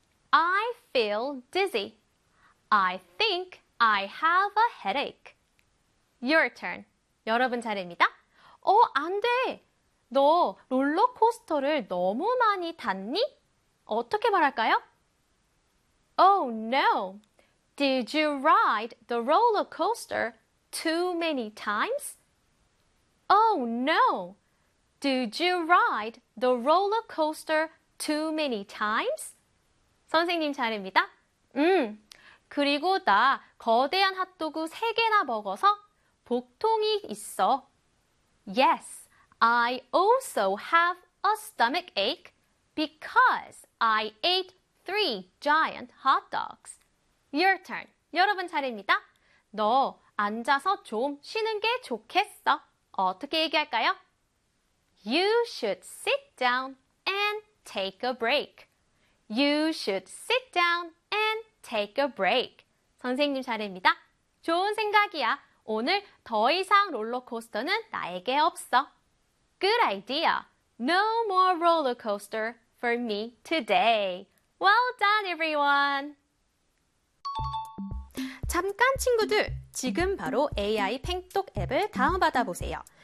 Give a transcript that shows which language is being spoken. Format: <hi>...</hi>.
<en>I feel dizzy. I think I have a headache. Your turn.</en> <ko>여러분 차례입니다. 안 돼. 너 롤러코스터를 너무 많이 탔니? 어떻게 말할까요?</ko> <en>Oh no. Did you ride the roller coaster too many times? Oh no. Did you ride the roller coaster too many times?</en> <ko>선생님 차례입니다. 그리고 나 거대한 핫도그 3개나 먹어서 복통이 있어.</ko> <en>Yes, I also have a stomach ache because I ate three giant hot dogs. Your turn.</en> <ko>여러분 차례입니다. 너 앉아서 좀 쉬는 게 좋겠어. 어떻게 얘기할까요?</ko> <en>You should sit down and take a break. You should sit down and take a break.</en> <ko>선생님 차례입니다.</ko> <en>좋은 생각이야.</en> <ko>오늘 더 이상 롤러코스터는 나에게 없어.</ko> <en>Good idea. No more roller coaster for me today. Well done, everyone.</en> <ko>잠깐 친구들, 지금 바로 AI 팽톡 앱을 다운받아 보세요.</ko>